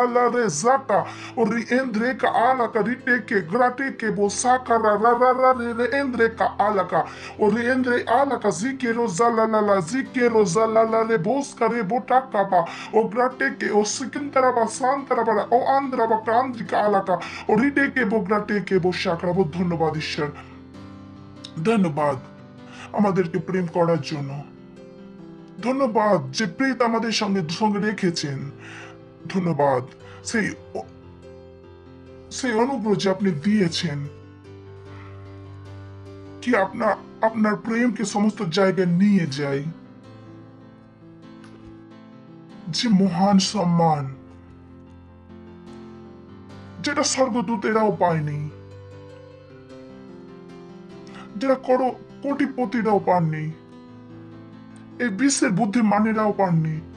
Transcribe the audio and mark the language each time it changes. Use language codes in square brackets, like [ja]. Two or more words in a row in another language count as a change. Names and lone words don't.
[bn] la re zaka o riendre ka ala ka rite ke grate ke bo sakara ra ra ra re endre ka ala ka o riendre ala ka zike roza la la la zike roza la la re bos kare botaka ba o grateke o sikintaraba santaraba ও আন্দ্রাবা ক্রান্তিকা আলাকা ও রিডেকে বোগ্রাটেকে বসাকরাবো ধন্যবাদ ঈশ্বর ধন্যবাদ আমাদেরকে প্রেম করার জন্য ধন্যবাদ যে প্রেত আমাদের সঙ্গে সঙ্গে রেখেছেন ধন্যবাদ সেই অনুগ্রহ যে আপনি দিয়েছেন কি আপনার প্রেমকে সমস্ত জায়গায় নিয়ে যায় যে মহান সম্মান যেটা স্বর্গদূতেরাও পায়নি যেটা কোটিপতিরাও পাননি এই বিশ্বের বুদ্ধিমানেরাও পাননি